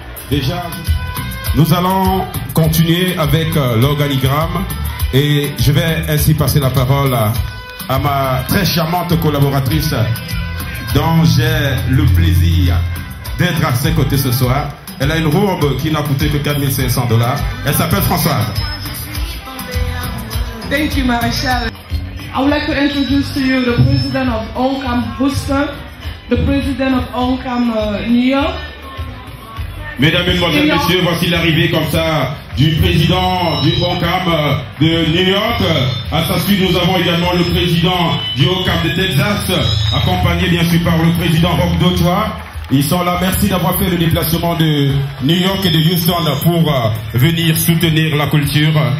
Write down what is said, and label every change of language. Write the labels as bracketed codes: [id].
[fr] Déjà, nous allons continuer avec l'organigramme et je vais ainsi passer la parole à ma très charmante collaboratrice dont j'ai le plaisir d'être à ses côtés ce soir. Elle a une robe qui n'a coûté que 4 500 $. Elle s'appelle Françoise. [en] Thank you, Maréchal. I would like to introduce to you the president of ONCAM Houston, the president of ONCAM New York. [fr] Mesdames, Mesdemoiselles, Messieurs, voici l'arrivée comme ça du président du ONCAM de New York. À sa suite, nous avons également le président du ONCAM de Texas, accompagné bien sûr par le président Rob Dotois. Ils sont là. Merci d'avoir fait le déplacement de New York et de Houston pour venir soutenir la culture.